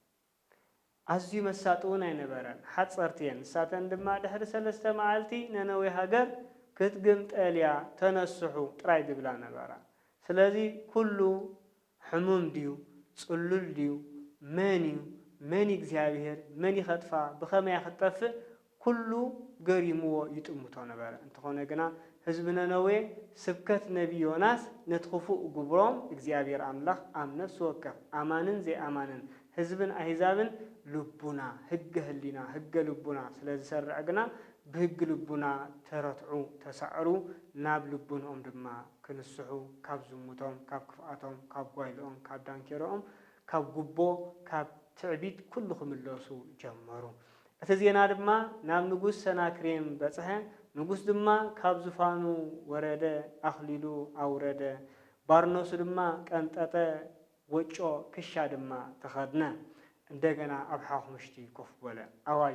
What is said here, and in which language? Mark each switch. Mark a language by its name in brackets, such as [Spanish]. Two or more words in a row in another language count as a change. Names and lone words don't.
[Tigrinya] ኣዝዩ መሳጥ እውን ኣይነበረን፣ ሓፀርቲ እየን። ንሳተን ድማ ድሕሪ 3 መዓልቲ ነነዌ ሃገር ክትግምጠልያ ተነስሑ ጥራይ ዝብላ ነበራ። ስለዚ ኩሉ ሕሙም ድዩ ጽሉል ድዩ መን እዩ መን እግዚአብሔር መን ይኸጥፋ ብኸመይ ክጠፍእ ኩሉ ገሪምዎ ይጥምቶ ነበረ። እንተኾነ ግና ህዝቢ ነነዌ ስብከት ነቢይ ዮናስ ነትኽፉእ ግብሮም እግዚአብሔር ኣምላኽ ኣብ ነፍሲ ወከፍ ኣማንን ዘይኣማንን ህዝብን ኣሕዛብን ልቡና ህገ ህሊና ህገ ልቡና ስለዝሰርዕ ግና ብህጊ ልቡና ተረትዑ ተሳዕሩ ናብ ልቡንኦም ድማ ክንስሑ ካብ ዝሙቶም ካብ ክፍኣቶም ካብ ጓይልኦም ካብ ዳንኬሮኦም ካብ ጉቦ ካብ ትዕቢት ኩሉ ክምለሱ ጀመሩ። እቲ ዜና ድማ ናብ ንጉስ ሰናክሬም በጽሐ። ንጉስ ድማ ካብ ዙፋኑ ወረደ፣ ኣኽሊሉ ኣውረደ፣ ባርኖሱ ድማ ቀንጠጠ፣ ወጮ ክሻ ድማ ተኸድነ። እንደገና ኣብ ሓኹምሽቲ ኮፍ በለ፣ ኣዋጅ